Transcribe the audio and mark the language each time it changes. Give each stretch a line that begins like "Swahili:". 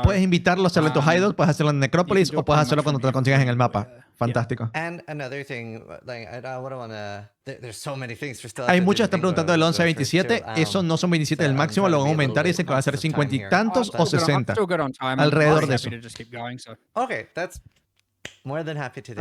Spanish: puedes invitarlos a hacerlo en tu hideout, puedes hacerlo en Necropolis, o puedes hacerlo cuando te lo consigas en el mapa. Fantástico.
English: And another thing, like I don't want to. There's so many things for still.
Spanish: Hay muchos que están preguntando del 11 a 27. Esos no son 27 del máximo, lo van a aumentar y dicen que va a ser 50 y tantos o 60. Alrededor de eso.
English: Okay, that's more than happy to do.